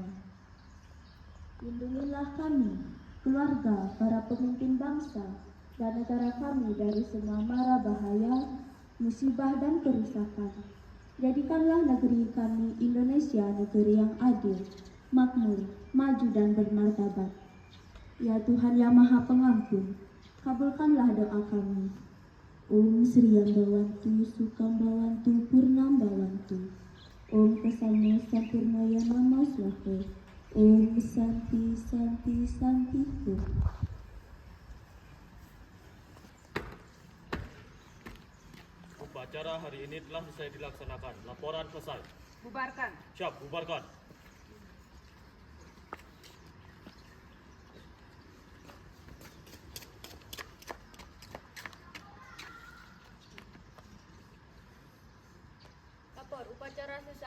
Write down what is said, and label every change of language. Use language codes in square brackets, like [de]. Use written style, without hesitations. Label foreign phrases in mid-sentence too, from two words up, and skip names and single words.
[id] Lindungilah kami, keluarga, para pemimpin bangsa, dan negara kami dari semua mara bahaya, musibah, dan kerusakan. Jadikanlah negeri kami Indonesia negeri yang adil, makmur, maju, dan bermartabat. Ya Tuhan yang Maha Pengampun, kabulkanlah doa kami. [sa] Om Sriyam Bhawantu, Sukham Bhawantu, Purnam Bhawantu. Om Kesanya Sampurnaya Nama Swaha. Om Santi Santi Santi Om. [id] Upacara hari ini telah selesai dilaksanakan. Laporan selesai. Bubarkan. Siap, bubarkan. Lapor, upacara selesai.